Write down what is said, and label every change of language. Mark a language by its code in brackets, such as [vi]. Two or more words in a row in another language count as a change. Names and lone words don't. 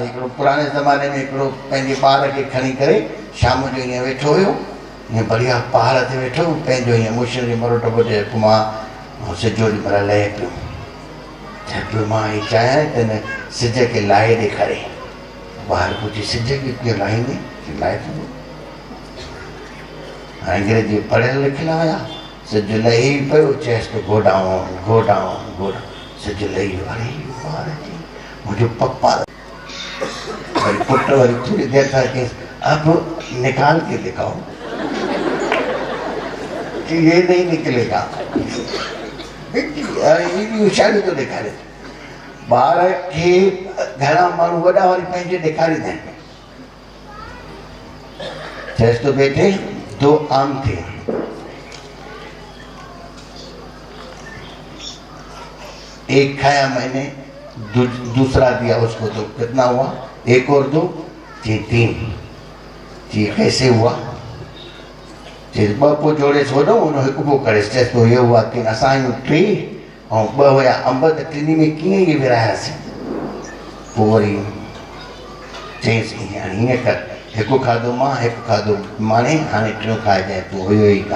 [sd] हिकिड़ो पुराणे ज़माने में हिकिड़ो पंहिंजे ॿार खे खणी करे शाम जो ईअं वेठो हुयो, ईअं बढ़िया पहाड़ ते वेठो, पंहिंजो ईअं मुछनि खे मरोट ॿुधे मां सिज ओॾी महिल लहे पियो। चए पियो मां हीअ चाहियां त हिन सिज खे लाहे ॾेखारे। ॿार पुछी सिज खे कीअं लाहींदे? लाहे थो। हाणे अंग्रेजी पढ़ियल लिखियल हुया, सिज लही पियो, चएसि तो [en] go down, go down, go down. [sd] सिज लही वियो। अरे ॿार जी मुंहिंजो पप्पा। वरी पुट वरी थोड़ी देर खां चयसि [hi] अब निकाल के दिखाओ। ये नहीं निकलेगा। [sd] अरे होशियारी तो ॾेखारे। ॿार खे घणा माण्हू वॾा वरी पंहिंजे ॾेखारींदा आहिनि। [hi] चएसि तो बेटे 2 आम थे, एक खाया मैंने, दूसरा दिया उसको, तो कितना हुआ? 1 और 2 जी 3। जी कैसे हुआ? [sd] चेस ॿ पोइ जोड़े वॾो हुन हिकु पोइ करेसि। चएसि पोइ इहो हुआ 3, असां आहियूं 3 ऐं 2 हुया अंब, त टिनी में कीअं इहे विरायासीं? पोइ वरी चयईंसि ईअं हाणे हीअं कर, हिकु खाधो मां, हिकु खाधो माणे, हाणे टियों खाइजांइ तूं। हुयो ई कान।